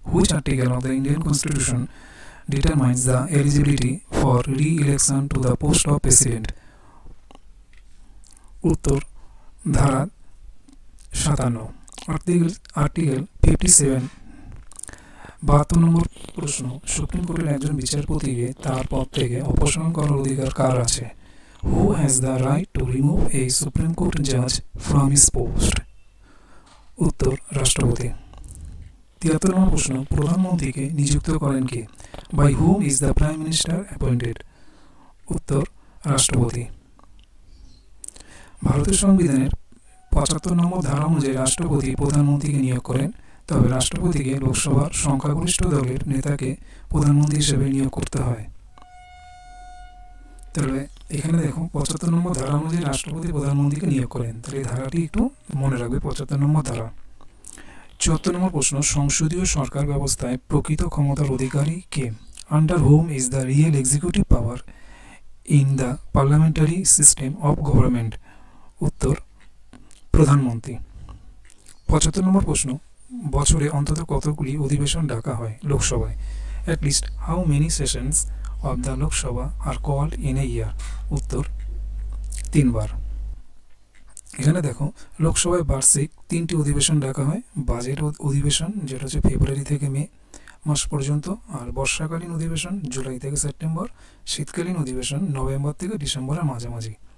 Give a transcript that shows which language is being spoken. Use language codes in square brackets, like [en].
[en] Which article of the Indian constitution determines the eligibility for re-election to the post of president? [bn] উত্তর, ধারা ৫৭। Article 57। ৭২ নম্বর প্রশ্ন, supreme কোর্টের একজন বিচারপতিকে তার পদ থেকে অপসারণ করার অধিকার কার আছে? [en] Who has the right to remove a Supreme Court judge from his post? [bn] উত্তর, রাষ্ট্রপতি। ৭৩ নম্বর প্রশ্ন, প্রধানমন্ত্রীকে নিযুক্ত করেন কে? [en] By whom is the Prime Minister appointed? [bn] উত্তর, রাষ্ট্রপতি। ভারতের সংবিধানের ৭৫ নম্বর ধারা অনুযায়ী রাষ্ট্রপতি প্রধানমন্ত্রীকে নিয়োগ করেন, তবে রাষ্ট্রপতিকে লোকসভার সংখ্যাগরিষ্ঠ দলের নেতাকে প্রধানমন্ত্রী হিসেবে নিয়োগ করতে হয়। তাহলে এখানে দেখো ৭৫ নম্বর ধারা অনুযায়ী রাষ্ট্রপতি প্রধানমন্ত্রীকে নিয়োগ করেন, তাহলে এই ধারাটি একটু মনে রাখবে, ৭৫ নম্বর ধারা। ৭৪ নম্বর প্রশ্ন, সংসদীয় সরকার ব্যবস্থায় প্রকৃত ক্ষমতার অধিকারী কে? [en] Under whom is the real executive power in the parliamentary system of government? [bn] উত্তর, প্রধানমন্ত্রী। ৭৫ নম্বর প্রশ্ন, বছরে অন্তত কতগুলি অধিবেশন ডাকা হয় লোকসভায়? [en] At least how many sessions of the Lok Sabha are called in a year? [bn] উত্তর, ৩ বার। এখানে দেখো লোকসভায় বার্ষিক ৩টি অধিবেশন ডাকা হয়। বাজেট অধিবেশন, যেটা হচ্ছে ফেব্রুয়ারি থেকে মে মাস পর্যন্ত, আর বর্ষাকালীন অধিবেশন জুলাই থেকে সেপ্টেম্বর, শীতকালীন অধিবেশন নভেম্বর থেকে ডিসেম্বরের মাঝামাঝি।